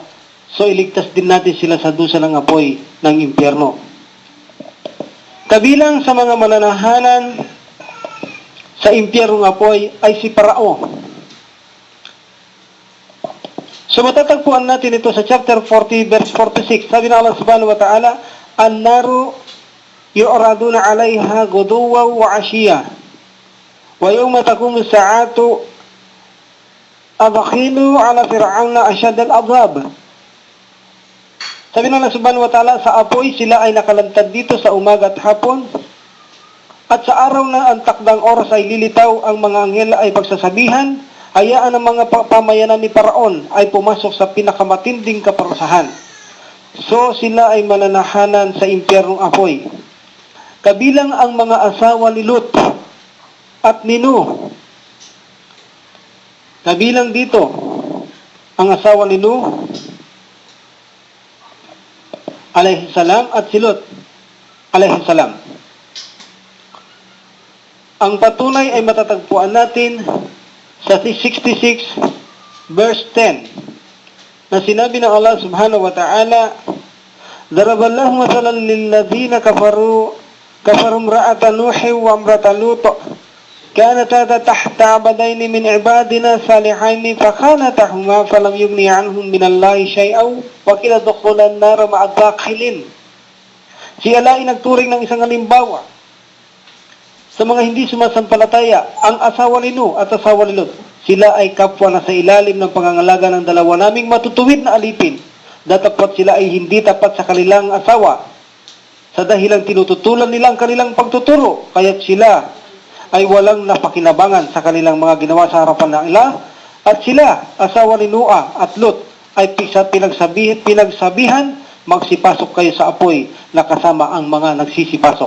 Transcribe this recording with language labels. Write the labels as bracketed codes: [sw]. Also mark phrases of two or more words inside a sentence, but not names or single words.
[tl] So iligtas din natin sila sa dusa ng apoy ng impyerno. Kabilang sa mga mananahanan sa impyernong apoy ay si Parao. So matatagpuan natin ito sa [en] chapter 40 verse 46. [tl] Sabi ng Allah [ar] سبحانه وتعالى, "النار يعرضون عليها غدوا وعشيا ويوم تقوم الساعة أدخلوا آل فرعون أشد العذاب." [tl] Sabi ng Allah [ar] سبحانه وتعالى, [tl] sa apoy sila ay nakalantad dito sa umaga at hapon, at sa araw na ang takdang oras ay lilitaw, ang mga anghel ay pagsasabihan, hayaan ang mga pamayanan ni Paraon ay pumasok sa pinakamatinding kaparusahan. So sila ay mananahanan sa impyernong apoy. Kabilang ang mga asawa ni Lut at ni Nuh. Kabilang dito ang asawa ni Nuh [ar] عليه السلام [tl] at si Lut [ar] عليه السلام. [tl] Ang patunay ay matatagpuan natin sa 66 verse 10 na sinabi ng Allah [ar] سبحانه وتعالى, "ضرب الله مثلا للذين كفروا امرأة نوح وامرأة لوط كانتا تحت عبدين من عبادنا صالحين فخانتهما فلم يغني عنهم من الله شيئا وقيل ادخلا النار مع الداخلين." [tl] Si Allah ay nagturing ng isang halimbawa sa mga hindi sumasampalataya, ang asawa ni Nuh at asawa ni Lut. Sila ay kapwa na sa ilalim ng pangangalaga ng dalawa naming matutuwid na alipin. Datapot sila ay hindi tapat sa kanilang asawa sa dahilang tinututulan nila ang kanilang pagtuturo, kaya't sila ay walang napakinabangan sa kanilang mga ginawa sa harapan ng Allah, at sila, asawa ni Noah at Lut, ay pinagsabihan, magsipasok kayo sa apoy na kasama ang mga nagsisipasok.